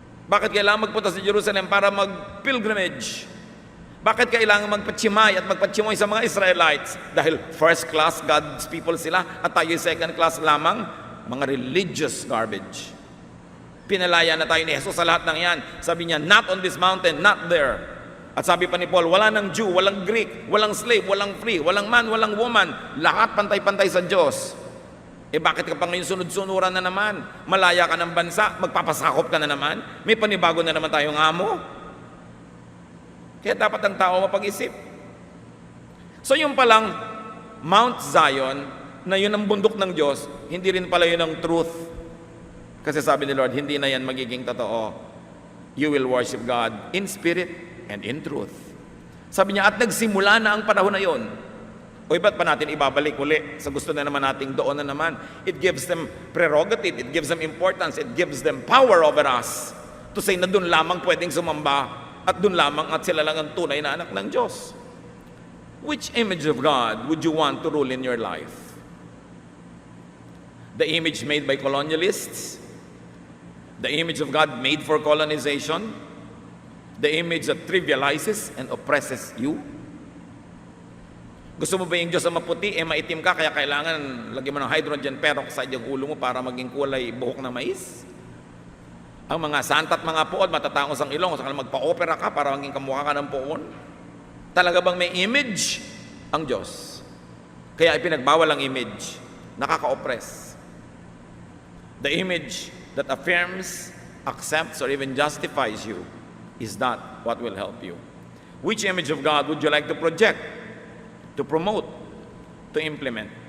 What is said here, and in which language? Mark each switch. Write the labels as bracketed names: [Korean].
[Filipino] Bakit kailangan magpunta sa Jerusalem para mag-pilgrimage? Bakit kailangan magpatsimay at magpatsimay sa mga Israelites? Dahil [English] first class God's people [Filipino] sila at tayo [English] second class lamang, mga religious garbage. [Filipino] Pinalaya na tayo ni Jesus sa lahat ng yan. Sabi niya, [English] not on this mountain, not there. [Filipino] At sabi pa ni Paul, wala ng Jew, walang Greek, walang slave, walang free, walang man, walang woman. Lahat pantay-pantay sa Diyos. Bakit ka pa ngayon sunod-sunuran na naman? Malaya ka ng bansa, magpapasakop ka na naman? May panibago na naman tayong amo? Kaya dapat ang tao mapag-isip. So yung palang Mount Zion, na yun ang bundok ng Diyos, hindi rin pala yun ang truth. Kasi sabi ni Lord, hindi na yan magiging totoo. [English] You will worship God in spirit and in truth. [Filipino] Sabi niya, at nagsimula na ang panahon na yun. O ba't pa natin ibabalik uli sa gusto na naman nating doon na naman? [English] It gives them prerogative, it gives them importance, it gives them power over us to say [Filipino] na doon lamang pwedeng sumamba at doon lamang at sila lang ang tunay na anak ng Diyos. [English] Which image of God would you want to rule in your life? The image made by colonialists? The image of God made for colonization? The image that trivializes and oppresses you? [Filipino] Gusto mo ba yung Diyos na maputi, maitim ka, kaya kailangan lagyan mo ng hydrogen peroxide yung ulo mo para maging kulay buhok na mais? Ang mga santa at mga poon, matatangos ang ilong, saka magpa-opera ka para maging kamukha ka ng poon? Talaga bang may image ang Diyos? Kaya ipinagbawal ang image, nakaka-oppress. [English] The image that affirms, accepts, or even justifies you is not what will help you. Which image of God would you like to project, to promote, to implement?